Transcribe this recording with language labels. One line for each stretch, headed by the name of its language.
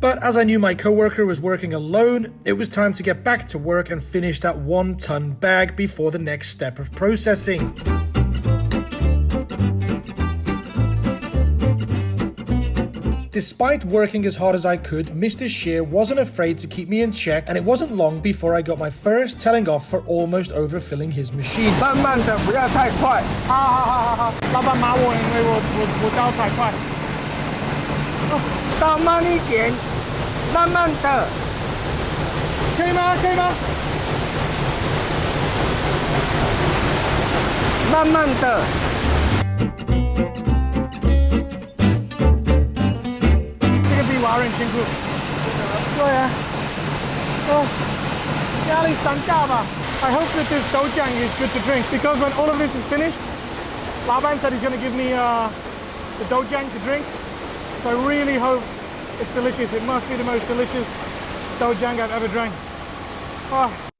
English: But as I knew my co-worker was working alone, it was time to get back to work and finish that 1-ton bag before the next step of processing. Despite working as hard as I could, Mr. Shear wasn't afraid to keep me in check, and it wasn't long before I got my first telling off for almost overfilling his machine.
Chinese: 慢慢的，不要太快。好，老板骂我，因为我倒太快。倒慢一点，慢慢的。可以吗？慢慢的。华人辛苦，对啊，压力山大吧。
English: I hope that this dojang is good to drink because when all of this is finished, Laban said he's going to give me the dojang to drink. So I really hope it's delicious. It must be the most delicious dojang I've ever drank. Oh.